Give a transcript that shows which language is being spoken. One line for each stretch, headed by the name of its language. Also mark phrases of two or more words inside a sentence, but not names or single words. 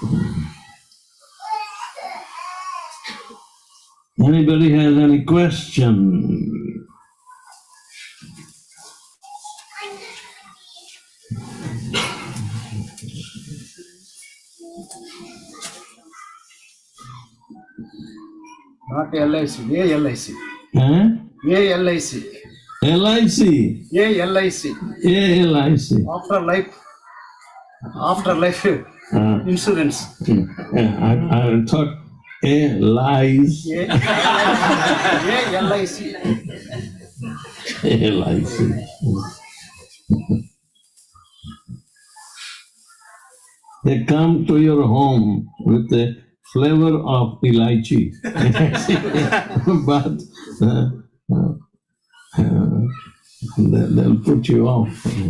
English: Anybody has any question? Not LIC, ALIC. Huh? ALIC. LIC. ALIC. ALIC. Afterlife insurance. I thought lies. ALIC. LIC. They come to your home with the flavor of elaichi, but they'll put you off.